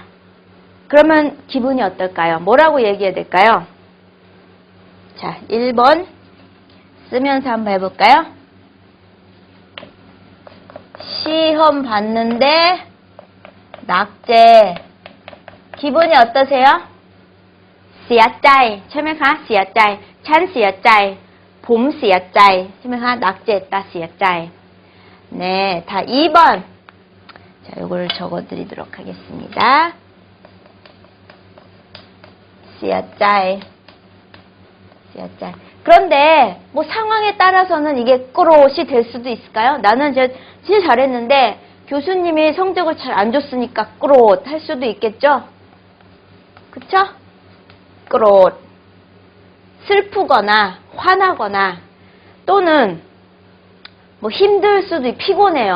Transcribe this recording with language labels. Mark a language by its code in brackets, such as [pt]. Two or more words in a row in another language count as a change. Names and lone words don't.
[ko] 그러면 기분이 어떨까요? 뭐라고 얘기해야 될까요? 자, 1번 쓰면서 한번 해볼까요? 시험 봤는데, 낙제. 기분이 어떠세요? [th] เสียใจ ใช่ไหมคะ เสียใจ ฉันเสียใจ ผมเสียใจ ใช่ไหมคะ 낙제했다, เสียใจ. [ko] 네, 다 2번. 자, 요거를 적어드리도록 하겠습니다. [th] เสียใจ เสียใจ. [ko] 그런데 뭐 상황에 따라서는 이게 꼬롯이 될 수도 있을까요? 나는 진짜 잘했는데 교수님이 성적을 잘 안 줬으니까 꼬롯 할 수도 있겠죠? 그쵸? 꼬롯. 슬프거나 화나거나 또는 뭐 힘들 수도 피곤해요.